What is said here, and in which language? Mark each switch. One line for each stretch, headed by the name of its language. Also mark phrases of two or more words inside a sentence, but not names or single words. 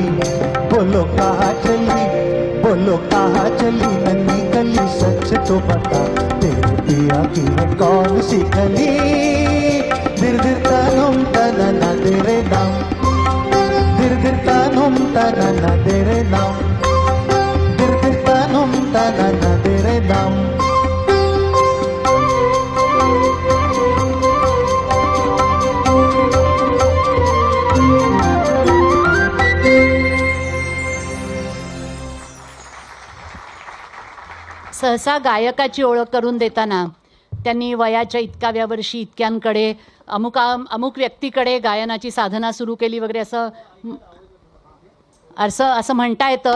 Hindi: बोलो कहाँ चली नन्ही गली, सच तो बता तेरे पिया की है कौन सी गली. दिर दिर तनुम तना न दे रे नाम, दिर दिर तनुम tanana dere nam dirtanum tanana dere nam
Marathi: सहसा गायकाची ओळख करून देताना त्यांनी वयाच्या इतक्या वर्षी इतक्यांकडे अमुक व्यक्तीकडे गायनाची साधना सुरू केली वगैरे असं असं असं म्हणता येतं.